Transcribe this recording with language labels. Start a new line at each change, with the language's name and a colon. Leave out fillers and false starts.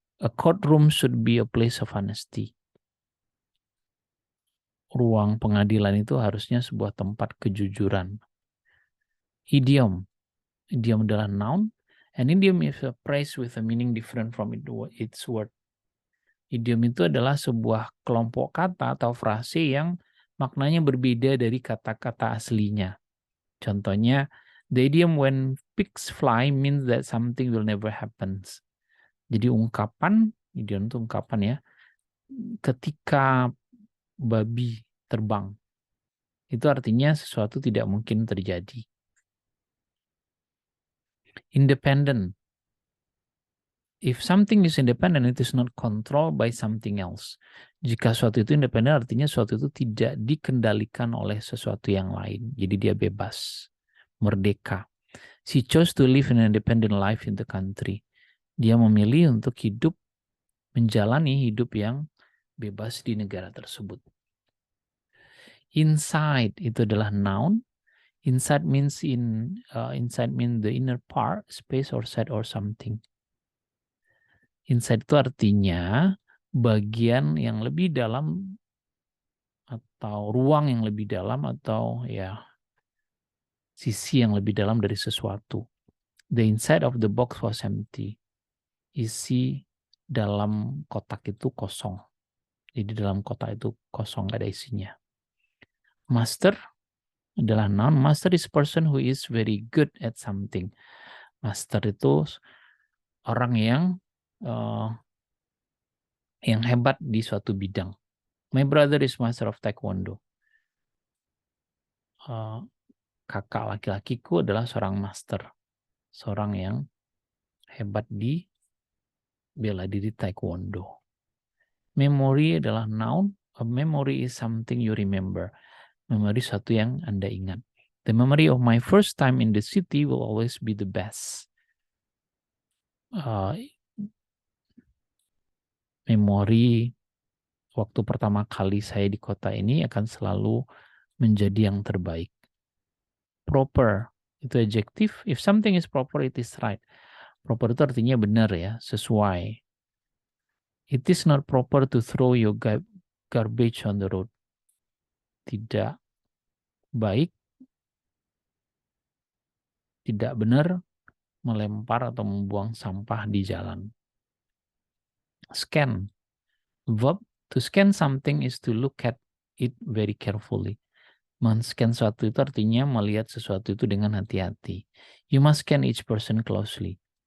English: A courtroom should be a place of honesty.
Indonesian: Ruang pengadilan itu harusnya sebuah tempat kejujuran. Idiom. Idiom adalah noun.
English: An idiom is a phrase with a meaning different from its word.
Indonesian: Idiom itu adalah sebuah kelompok kata atau frase yang maknanya berbeda dari kata-kata aslinya.
English: Contohnya, the idiom when pigs fly means that something will never happen.
Indonesian: Jadi ungkapan, idiom itu ungkapan ya, ketika babi terbang, itu artinya sesuatu tidak mungkin terjadi.
English: Independent. If something is independent, it is not controlled by something else.
Indonesian: Jika sesuatu itu independen, artinya sesuatu itu tidak dikendalikan oleh sesuatu yang lain. Jadi dia bebas, merdeka.
English: She chose to live an independent life in the country.
Indonesian: Dia memilih untuk menjalani hidup yang bebas di negara tersebut. Inside itu adalah noun.
English: Inside means the inner part, space or side or something.
Indonesian: Inside itu artinya bagian yang lebih dalam atau ruang yang lebih dalam atau ya sisi yang lebih dalam dari sesuatu.
English: The inside of the box was empty.
Indonesian: Isi dalam kotak itu kosong. Jadi dalam kotak itu kosong, gak ada isinya. Master adalah noun.
English: Master is person who is very good at something.
Indonesian: Master itu orang yang hebat di suatu bidang.
English: My brother is master of taekwondo.
Indonesian: Kakak laki-lakiku adalah seorang master. Seorang yang hebat di bela diri taekwondo. Memory adalah noun.
English: A memory is something you remember.
Indonesian: Memori satu yang Anda ingat.
English: The memory of my first time in the city will always be the best.
Indonesian: Memori waktu pertama kali saya di kota ini akan selalu menjadi yang terbaik. Proper itu adjective.
English: If something is proper, it is right.
Indonesian: Proper itu artinya benar ya, sesuai.
English: It is not proper to throw your garbage on the road.
Indonesian: Tidak baik, tidak benar melempar atau membuang sampah di jalan.
English: Scan. Verb to scan something is to look at it very carefully.
Indonesian: Men-scan sesuatu itu artinya melihat sesuatu itu dengan hati-hati.
English: You must scan each person closely.